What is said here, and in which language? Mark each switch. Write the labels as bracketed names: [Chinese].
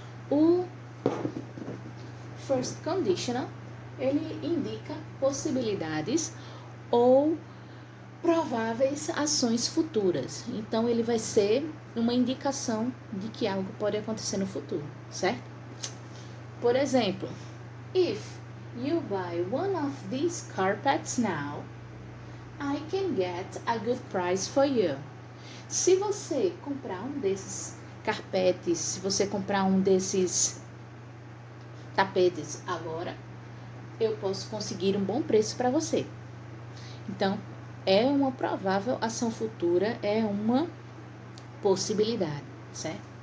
[Portuguese] O First Conditional, ele indica possibilidades ou prováveis ações futuras. Então, ele vai ser uma indicação de que algo pode acontecer no futuro, certo? Por exemplo, [English] if you buy one of these carpets now, I can get a good price for you. [Portuguese] Se você comprar um desses carpetes, se você comprar um desses tapetes agora, eu posso conseguir um bom preço para você. Então, é uma provável ação futura, é uma possibilidade, certo?